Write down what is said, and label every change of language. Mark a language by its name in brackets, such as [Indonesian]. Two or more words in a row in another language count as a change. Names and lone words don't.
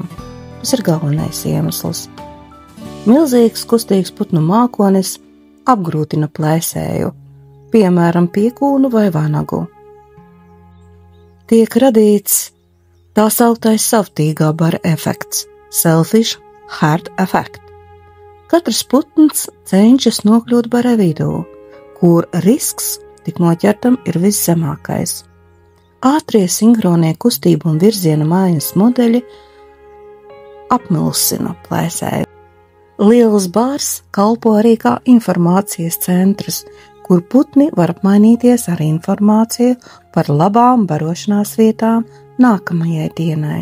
[Latvian] Tas ir galvenais iemesls. Milzīgs, kustīgs putnu mākonis apgrūtina plēsēju, piemēram, piekūnu vai vanagu. Tiek radīts tā sauktais savtīgā bara efekts, [English] selfish heart effect. [Latvian] Katrs putns cenšas nokļūt bare vidū, kur risks tik noķertam ir viszemākais. Ātrie sinhronie kustību un virziena maiņas modeļi apmulsina plēsēju. Liels bārs kalpo arī kā informācijas centrs, kur putni var apmainīties ar informāciju par labām barošanās vietām nākamajai dienai.